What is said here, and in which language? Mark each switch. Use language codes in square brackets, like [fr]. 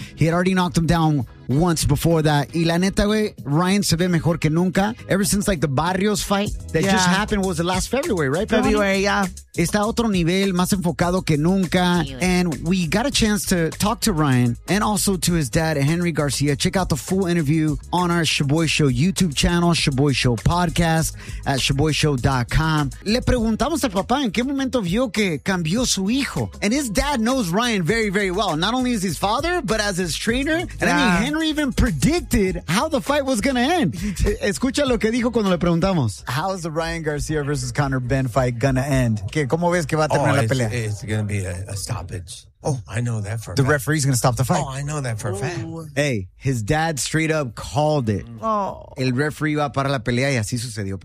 [en] He had already knocked him down once before that. [es] Y la neta, güey, Ryan se ve mejor que nunca. [en] Ever since, like, the Barrios fight that just happened was the last February, right? [es] Está a otro nivel, más enfocado que nunca. [en] And we got a chance to talk to Ryan and also to his dad, Henry Garcia. Check out the full interview on our Chiboy Show YouTube channel, Chiboy Show Podcast at chiboyshow.com. [es] Le preguntamos al papá en qué momento vio que cambió su hijo. [en] And his dad knows Ryan very, very well. Not only as his father, but as his trainer. And I mean, Henry even predicted how the fight was going to end. [es] Escucha lo que dijo cuando le preguntamos. [en] How is the Ryan Garcia versus Conor Ben fight going to end? [es] ¿Cómo ves que va a terminar la pelea? [en] It's going to be a stoppage. Oh, I know that for a fact. The referee's going to stop the fight. Oh, I know that for a fact. Hey, his dad straight up called it. Oh. [es] El referee iba a parar la pelea y así sucedió.